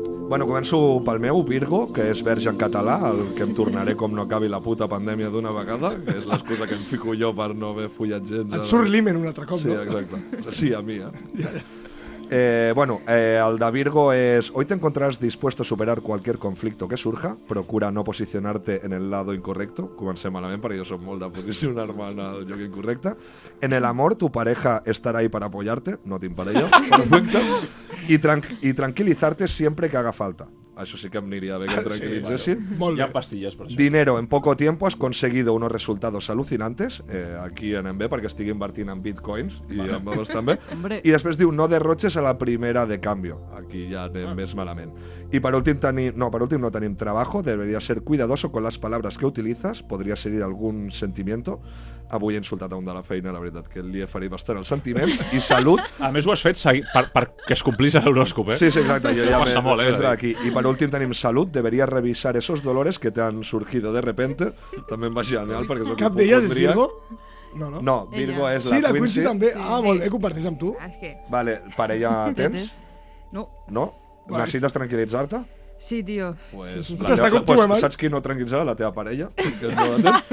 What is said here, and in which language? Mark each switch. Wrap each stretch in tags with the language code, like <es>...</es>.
<ca>Bueno, començo pel meu, Virgo, que és verge en català, el que em tornaré com no acabi la puta pandèmia d'una vegada, que és l'excusa que em fico jo per no haver follat gens. Et surt l'himen un altre cop, sí, no? Sí, exacte.</ca> <es>Sí, a mi, el de Virgo es: hoy te encontrarás dispuesto a superar cualquier conflicto que surja, procura no posicionarte en el lado incorrecto.</es> <ca>Comencem malament perquè jo soc molt de posicionar-me en el lloc incorrecte.</ca> <es>En el amor, tu pareja estará ahí para apoyarte,</es> <ca>no team parella, perfecte.</ca> <es>Y tranquilizarte siempre que haga falta.</es> <ca>Això sí que em aniria bé que em tranquil·litzessin. Hi ha pastilles per això.</ca> <es>Dinero, en poco tiempo has conseguido unos resultados alucinantes.</es> <ca>Aquí anem bé perquè estic invertint en bitcoins i em va bastant bé. I després diu,</ca> <es>no derroches a la primera de cambio.</es> <ca>Aquí ja anem més malament. Y per últim</ca> <es>no tenim trabajo, deberías ser cuidadoso con las palabras que utilizas, podria ser algún sentimiento.</es> <ca>Avui he insultat a un de la feina, la veritat, que li he ferit bastant els sentiments. I salut. A més ho has fet perquè es complís l'horòscop, Sí, exacte, jo ja passa molt, entra aquí. I per últim tenim salut,</ca> <es>deberías revisar esos dolores que te han surgido de repente.</es> <ca>També em va genial perquè soc Cap d'elles és Virgo? No, Virgo és sí, la Quincy també. Sí, molt bé, comparteix amb tu. Vale, parella tens? No. No? Necessites tranquil·litzar-te? Sí, tio. Pues, S'està com tu, Marc. Saps qui no tranquil·litzarà? La teva parella. Que no</ca>